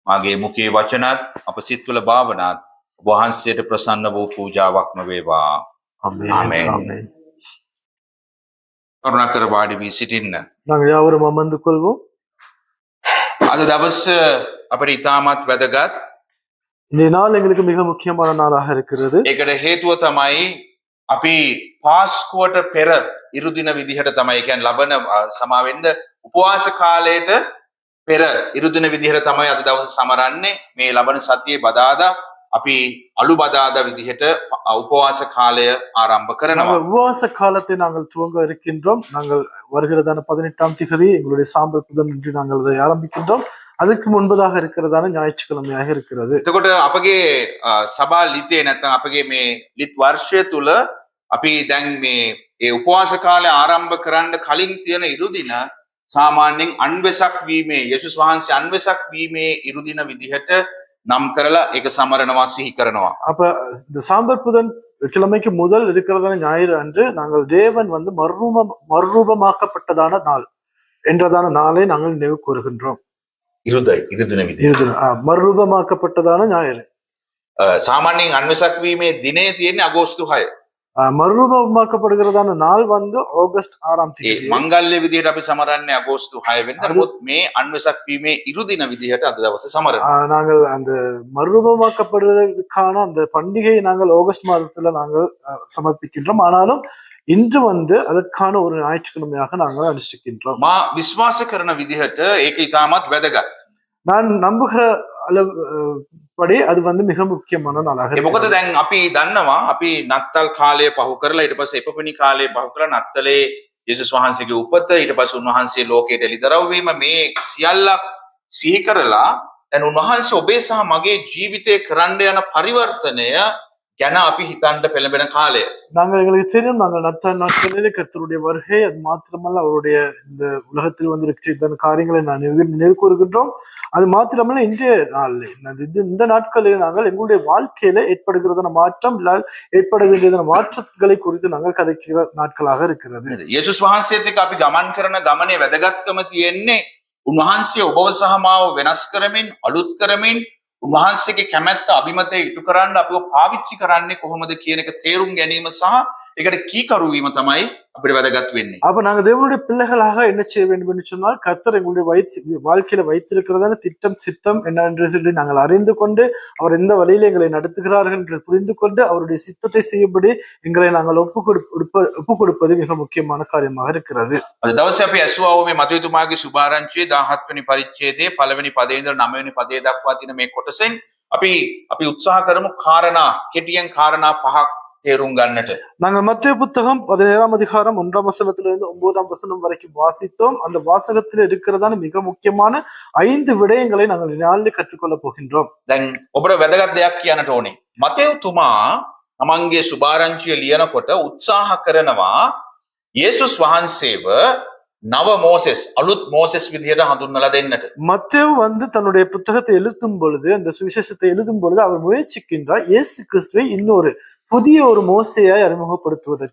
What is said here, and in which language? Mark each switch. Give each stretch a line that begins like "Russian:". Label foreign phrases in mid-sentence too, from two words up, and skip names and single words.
Sinhala: මාගේ මුඛයේ වචනත් අප සිත් තුළ භාවනාත් වහන්සේට ප්‍රසන්න වූ පූජාවක්ම වේවා.
Tamil: ஆமென். ஆமென். ஆமென்.
Sinhala: කරුණාකර වාඩි වී සිටින්න.
Tamil: நாங்கள் யாவரும் அமர்ந்து கொள்வோம்.
Sinhala: අද දවස අපිට ඉතාමත් වැදගත්.
Tamil: இந்த நாள் எங்களுக்கு மிக முக்கியமான நாளாக இருக்கிறது.
Sinhala: ඒකට හේතුව තමයි අපි පාස්කුවට පෙර ඉරුදින විදිහට තමයි කියන්නේ ලබන සමාවෙන්න උපවාස කාලයට පෙර ඉරුදින විදිහට තමයි අද දවස සමරන්නේ. මේ ලබන සතියේ බදාදා අපි අලු බදාදා විදිහට උපවාස කාලය ආරම්භ කරනවා.
Tamil: நாங்கள் உபவாச காலத்தை நாங்கள் துவங்க இருக்கின்றோம். நாங்கள் வருகிறதான 18ஆம் திகதி எங்களுடைய சாம்பல் புதன் என்று நாங்கள் அதை ஆரம்பிக்கின்றோம். அதற்கு முன்பதாக இருக்கிறதான ஞாயிற்றுக்கிழமையாக இருக்கிறது.
Sinhala: එතකොට අපගේ සභා ලිතේ නැත්නම් අපගේ මේ ලිත් වර්ෂය තුල අපි දැන් මේ ඒ උපවාස කාලය ආරම්භ කරන්න කලින් තියෙන ඉරුදින සාමාන්‍යයෙන් අන්වෙසක් වීමේ යේසුස් වහන්සේ අන්වෙසක් වීමේ ඉරුදින විදිහට නම් කරලා ඒක සමරනවා සිහි කරනවා.
Tamil: அப்ப இந்த சாம்பல் புதன் கிழமைக்கு முதல் இருக்கிறதான ஞாயிறு அன்று நாங்கள் தேவன் வந்து மறுரூபமாக்கப்பட்டதான நாள் என்றதான நாளை நாங்கள் நினைவு கூறுகின்றோம்.
Sinhala: ඉරුදින විදිහ.
Tamil: மறுரூபமாக்கப்பட்டதான ஞாயிறு.
Sinhala: සාමාන්‍යයෙන් අන්වෙසක් වීමේ දිනේ තියෙන්නේ අගෝස්තු 6.
Tamil: மறுரூபமாக்கப்படுகிறதான நாள் வந்து ஆகஸ்ட் 6ஆம்
Sinhala: ඒ
Tamil: தேதி.
Sinhala: මංගල්‍ය විදිහට අපි සමරන්නේ අගෝස්තු 6 වෙනිදා. නමුත් මේ අන්වෙසක් වීමේ ඉරුදින විදිහට අද දවසේ සමරනවා.
Tamil: நாங்கள் அந்த மறுரூபமாக்கப்படுவதற்கான அந்த பண்டிகையை நாங்கள் ஆகஸ்ட் மாதத்துல நாங்கள் சமர்ப்பிக்கின்றோம். ஆனாலும் இன்று வந்து அதற்கான ஒரு ஞாயிற்றுக்கிழமையாக நாங்கள் அனுஷ்டிக்கின்றோம்.
Sinhala: මා විශ්වාස කරන විදිහට ඒක ඉතාමත් වැදගත්.
Tamil: நான் நம்புகிற அளவுපடி அது வந்து மிக முக்கியமான நாளாக
Sinhala: ඒ මොකද දැන් අපි දන්නවා අපි නත්තල් කාලය පහු කරලා ඊට පස්සේ එපපෙණි කාලය පහු කරලා නත්තලේ යේසුස් වහන්සේගේ උපත ඊට පස්සේ උන්වහන්සේ ලෝකයට එළිදරව් වීම මේ සියල්ලක් සිහි කරලා දැන් උන්වහන්සේ ඔබේ සහ මගේ ජීවිතේ කරන්න යන පරිවර්තනය ගැන අපි හිතන්න පෙළඹෙන කාලය.
Tamil: நாங்கள் எங்களுக்கு தெரியும் நாங்கள் நாட்களிலே கர்த்தருடைய வருகை அது மாத்திரமல்ல அவருடைய இந்த உலகத்தில் வந்து காரியங்களை நான் நினைவு கூறுகின்றோம். அது மாத்திரமல்ல இன்றைய நாளில் இந்த நாட்களில் நாங்கள் எங்களுடைய வாழ்க்கையில ஏற்படுகிறதான மாற்றம் ஏற்பட வேண்டியதான மாற்றங்களை குறித்து நாங்கள் கதைக்கிற நாட்களாக இருக்கிறது.
Sinhala: යේසුස් වහන්සේත් එක්ක අපි ගමන් කරන ගමනේ වැදගත්කම තියෙන්නේ උන්වහන්සේ ඔබව සහ මාව වෙනස් කරමින් අලුත් කරමින් උන්වහන්සේගේ කැමැත්ත අභිමතය ඉටු කරන්න අපිව පාවිච්චි කරන්නේ කොහොමද කියන එක තේරුම් ගැනීම සහ ඒකට කීකරු වීම තමයි අපිට වැදගත් වෙන්නේ.
Tamil: அப்ப நாங்க தேவனுடைய பிள்ளைகளாக என்ன செய்ய வேண்டும் என்று சொன்னால் கர்த்தர் எங்களுடைய வாழ்க்கையில வைத்திருக்கிறதான திட்டம் சித்தம் என்ன என்று சொல்லி நாங்கள் அறிந்து கொண்டு அவர் எந்த வழியில எங்களை நடத்துகிறார்கள் என்று புரிந்து கொண்டு அவருடைய சித்தத்தை செய்யும்படி எங்களை நாங்கள் ஒப்பு கொடுப்பது மிக முக்கியமான காரியமாக இருக்கிறது.
Sinhala: අද දවසේ අපි ඇසුවා මේ මතයතුමාගේ සුභාරංචියේ 17 වෙනි පරිච්ඡේදයේ පළවෙනි පදේ ඉඳලා 9 වෙනි පදේ දක්වා තියෙන මේ කොටසෙන් අපි උත්සාහ කරමු කාරණා කෙටියෙන් කාරණා 5ක් තේරුම් ගන්නට.
Tamil: நாங்கள் மத்தேயு புத்தகம் 17ஆம் அதிகாரம் 1ஆம் வசனத்திலிருந்து 9ஆம் வசனம் வரைக்கும் வாசித்தோம். அந்த வாசகத்தில் இருக்கிறதான மிக முக்கியமான 5 விடயங்களை நாங்கள் நாளில் கற்றுக்கொள்ள போகின்றோம்.
Sinhala: දැන් ඔබට වැදගත් දෙයක් කියන්නට ඕනේ. මතයතුමා තමන්ගේ සුභාරංචිය ලියනකොට උත්සාහ කරනවා යේසුස් වහන්සේව නව මෝසෙස් අලුත් මෝසෙස් විදිහට හඳුන්වලා දෙන්නට.
Tamil: மத்தேயு வந்து தன்னுடைய புத்தகத்தை எழுதும் பொழுது அந்த சுவிசேஷத்தை எழுதும் பொழுது அவர் முயற்சிக்கின்றார் இயேசு கிறிஸ்துவை இன்னொரு புதிய ஒரு மோசேயாய் அறிமுகப்படுத்துவதற்கு.